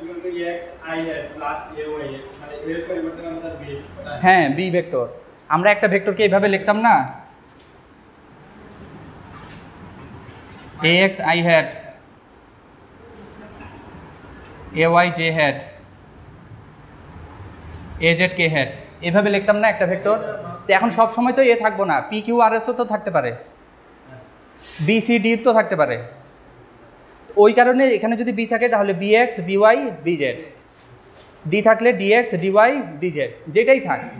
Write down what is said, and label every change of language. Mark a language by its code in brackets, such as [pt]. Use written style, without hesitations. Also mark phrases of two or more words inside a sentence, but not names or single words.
[bn] হ্যাঁ বি ভেক্টর, আমরা একটা ভেক্টরকে এইভাবে লিখতাম না, [en] ax i hat ay j hat az k hat, [bn] এভাবে লিখতাম না একটা ভেক্টর। তো এখন সব সময় তো এ থাকবো না, [en] p q r [bn] এসও তো থাকতে পারে, [en] b c d [bn] তো থাকতে পারে। ওই কারণে এখানে যদি বি থাকে তাহলে [en] b x b y b z, [bn] ডি থাকলে [en] d x d y d z, [bn] যেটাই থাক।